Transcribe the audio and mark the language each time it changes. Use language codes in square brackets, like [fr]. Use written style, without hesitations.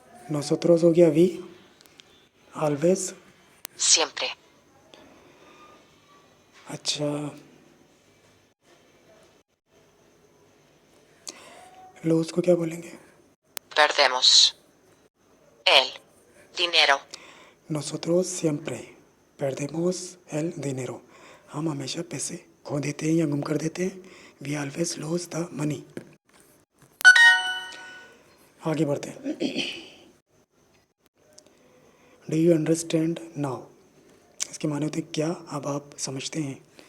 [hi] नोसोत्रोस हो गया we, always. [es] Siempre. [hi] अच्छा, लोस को क्या बोलेंगे? [es] Perdemos. El. Dinero. Nosotros siempre perdemos el dinero. [hi] हम हमेशा पैसे खो देते हैं या गुम कर देते हैं। [en] We always loss the money. [hi] आगे बढ़ते हैं। [en] Do you understand now? [hi] इसके माने होते हैं क्या अब आप समझते हैं?